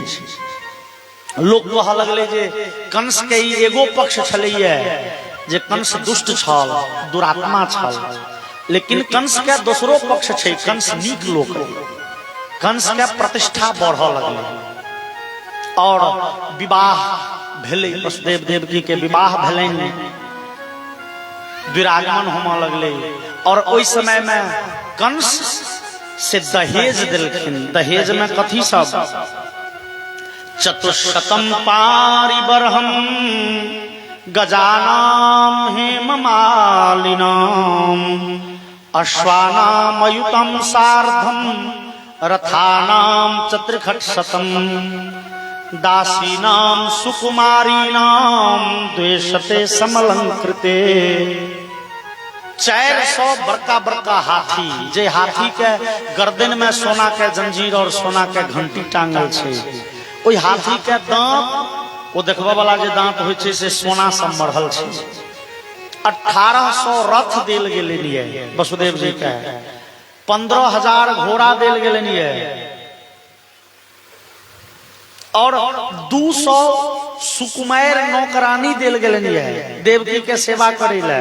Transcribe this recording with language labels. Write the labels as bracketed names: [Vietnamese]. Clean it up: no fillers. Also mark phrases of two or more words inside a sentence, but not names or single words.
[Maithili] लोग कह लगले जे कंस के ई एगो पक्ष छलैया जे कंस दुष्ट छल, दुरात्मा छल, लेकिन कंस के दोसरो पक्ष छै, कंस नीक लोक, कंस के प्रतिष्ठा बढ़ लगले और विवाह भेले। वसुदेव देवकी के विवाह भेलनि, विरागमन होने लगले और ओइ समय में कंस से दहेज दिलखिन। दहेज में कथी सब? [Sanskrit] चतुशतम पारिबरहम गजानाम हेममालिनाम अश्वानाम अयुतम सार्धम रथानाम चतुर्खटशतम दासीनाम सुकुमारीनाम द्वेषते समलंकृते। [Maithili] 400 बड़का बड़का हाथी, जे हाथी के गर्दन में सोना के जंजीर और सोना के घंटी टांगल छै, ओइ हाथी के दांत, वो देखबा वाला जे दांत होइ छै से सोना से मढ़ल छै। 1800 रथ देल गेलनिए वसुदेव जी के, 15,000 घोड़ा देल गेलनिए और 200 सुकुमार नौकरानी देल गेलनिए देवकी के सेवा करे ले।